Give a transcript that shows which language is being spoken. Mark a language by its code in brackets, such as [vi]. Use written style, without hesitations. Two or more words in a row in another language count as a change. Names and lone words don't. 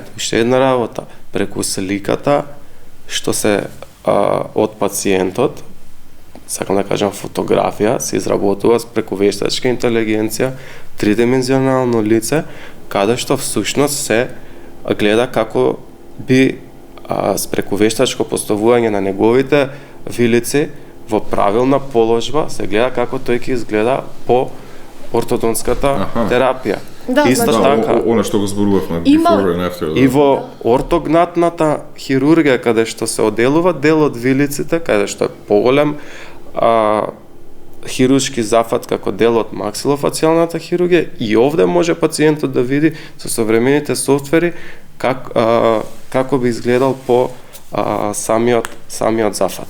[mk] Уште една работа, преку сликата што се од пациентот, сакам да кажам фотографија, се изработува преку вештачка интелигенција, тридимензионално лице, каде што всушност се гледа како би преку вештачко поставување на неговите вилици во правилна положба, се гледа како тој ќе изгледа по ортодонтската терапија. Исто така, она што го зборувавме [en] before and after. [mk] И во ортогнатната хирургија, каде што се оделува дел од вилиците, каде што е поголем хируршки зафат како дел од максилофацијалната хирургија, и овде може пациентот да види со современите софтвери како би изгледал по самиот зафат.